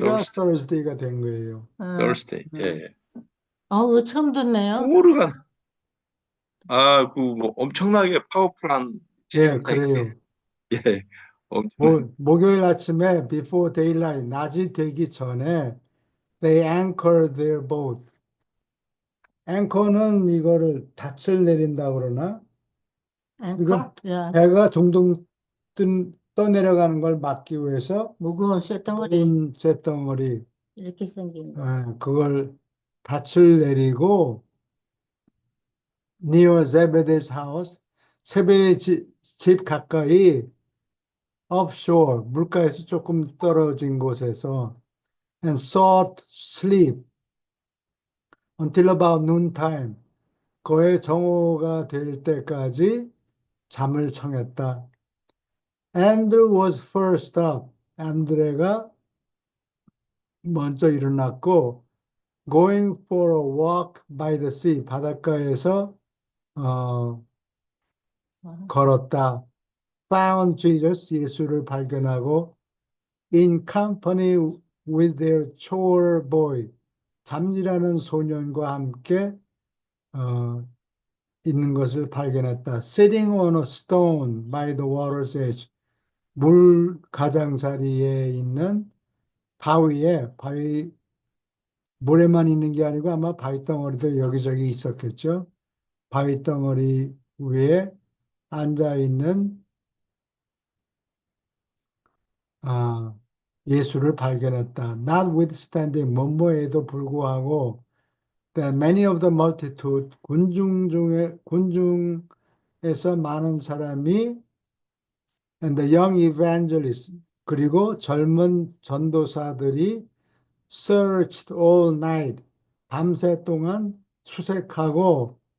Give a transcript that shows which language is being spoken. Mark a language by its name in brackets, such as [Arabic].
[Korean] Thursday가 된 거예요. 아, [English] Thursday. 아. [Korean] 예. 그거 처음 듣네요. 토르가 그 뭐 엄청나게 파워풀한 예, 힘입니다. 이게. 그래요. 예. 엄청나게. 목요일 아침에 [English] before daylight, [Korean] 낮이 되기 전에 [English] they anchor their boat. [Korean] 앵커는 이거를 닻을 내린다 그러나 이건 앵커? 야, 배가 동동 떠내려가는 걸 막기 위해서 무거운 쇳덩어리. 무거운 쇳덩어리 이렇게 생긴 거. 그걸 닻을 내리고 [English] near Zebedee's house [Korean] 세배의 집 가까이 [English] offshore, [Korean] 물가에서 조금 떨어진 곳에서 [English] and sought sleep until about noontime. [Korean] 거의 정오가 될 때까지 잠을 청했다. [English] Andrew was first up. [Korean] 안드레가 먼저 일어났고 [English] going for a walk by the sea. [Korean] 바닷가에서 어, 아, 걸었다. [English] Found Jesus. [Korean] 예수를 발견하고 [English] in company with their chore boy. [Korean] 잠이라는 소년과 함께 어, 있는 것을 발견했다. [English] Sitting on a stone by the water's edge. [Korean] 물 가장자리에 있는 바위, 모래만 있는 게 아니고 아마 바위 덩어리도 여기저기 있었겠죠. 바위 덩어리 위에 앉아 있는 예수를 발견했다. [English] Notwithstanding, [Korean] 뭐뭐에도 불구하고 [English] that many of the multitude, [Korean] 군중에서 많은 사람이 [English] and the young evangelists, [Korean] 그리고 젊은 전도사들이 [English] searched all night, [Korean] 밤새 동안 수색하고